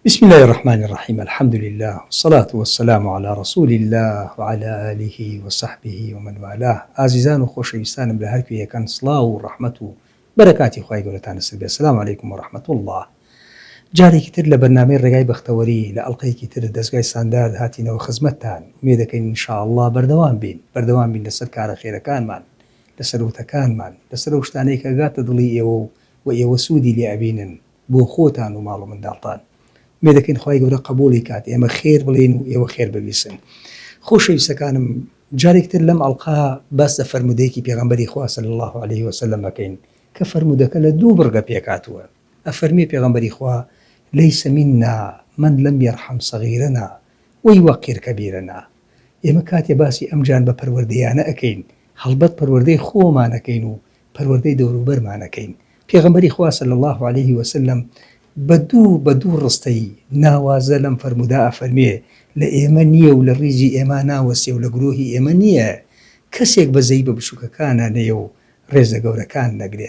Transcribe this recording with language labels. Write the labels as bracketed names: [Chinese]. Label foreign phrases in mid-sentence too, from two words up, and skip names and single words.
[Arabic] بسم الله الرحمن الرحيم. الحمد لله والصلاة والسلام على رسول الله وعلى آله وصحبه ومن والاه. [Central Kurdish] عزيزان وخوشويستانم لە هەر کوێیەکان سڵاو و ڕەحمەت و بەرەکاتی خوای گەورەتان لەسەر بێ. [Arabic] السلام عليكم ورحمة الله. [Central Kurdish] جارێکی تر لە بەرنامەی ڕێگای بەختەوەری لە ئەڵقەیەکی تر دەستگای ساندار هاتینەوە خزمەتتان. وێ دەکەین ئینشاءالله بەردەوام بین لەسەر کارە خێرەکانمان، لەسەر وتەکانمان، لەسەر ئەو شتانەی کە گاتە دڵی ئێوە و ئێوە سوودی لێ ئەبینن بۆ خۆتان و ماڵ و منداڵتان. وێ دەکەین خوای گەورە قبوڵی کات، ئێمە خێر بڵێن و ئێوە خێر ببیسن. خۆشەویستەکانم، جارێکتر لەم ئەڵقا باس لە فەرمودەیەکی پێغەمبەری خوا [Arabic] صلی الله عليه وسلم [Central Kurdish] بکەین کە فەرمودەکە لە دوو بڕگە پێکاتوە. ئەفەرمێ پێغەمبەری خوا: [Arabic] ليس منا من لم يرحم صغيرنا ويوقر كبيرنا. [Central Kurdish] ئێمە کاتێ باسی ئەمجان بە پەروەردەیانە ئەکەین، هەڵبەت پەروەردەی خۆمانەکەین و پەروەردەی دەوروبەرمانەکەین. پێغەمبەری خوا [Arabic] صلی الله عليه وسلم [Central Kurdish] بە دوو ڕستەی ناوازە لەم فەرمودا ئەفەرمێ: لە ئێمە نییە و لە ڕیزی ئێمە ناوەسێ و لە گرۆهی ئێمە نییە کەسێک بەزەی بە بچووکەکانە نەیە و ڕێزە گەورەکان نەگرێت.